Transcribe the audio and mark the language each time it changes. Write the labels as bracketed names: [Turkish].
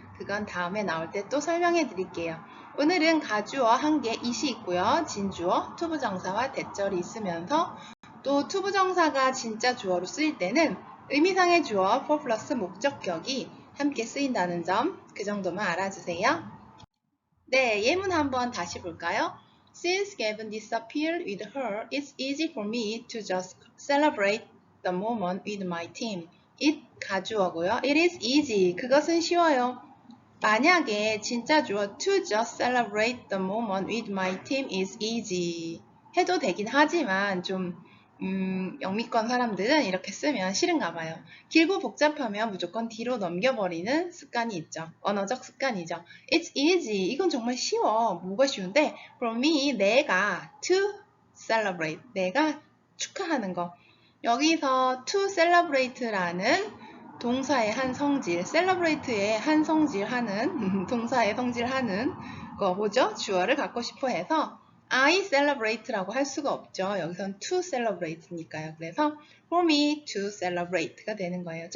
[Korean] 그건 다음에 나올 때 또 설명해 드릴게요. 오늘은 가주어 한 개 it이 있고요. 진주어, 투부정사와 대절이 있으면서 또 투부정사가 진짜 주어로 쓰일 때는 의미상의 주어 for 플러스 목적격이 함께 쓰인다는 점 그 정도만 알아주세요. 네, 예문 한번 다시 볼까요? [English] Since Gavin disappeared with her, it's easy for me to just celebrate the moment with my team. It [Korean] 가주어고요. [English] It is easy. [Korean] 그것은 쉬워요. 만약에 진짜 주어 [English] to just celebrate the moment with my team is easy. [Korean] 해도 되긴 하지만 좀 영미권 사람들은 이렇게 쓰면 싫은가 봐요. 길고 복잡하면 무조건 뒤로 넘겨버리는 습관이 있죠. 언어적 습관이죠. [English] It's easy. [Korean] 이건 정말 쉬워. 뭐가 쉬운데? [English] For me, [Korean] 내가 [English] to celebrate. [Korean] 내가 축하하는 거. 여기서 to celebrate라는 동사의 한 성질, celebrate의 한 성질 하는, 동사의 성질 하는 거 뭐죠? 주어를 갖고 싶어 해서 I celebrate라고 할 수가 없죠. 여기선 to celebrate니까요. 그래서 for me to celebrate가 되는 거예요.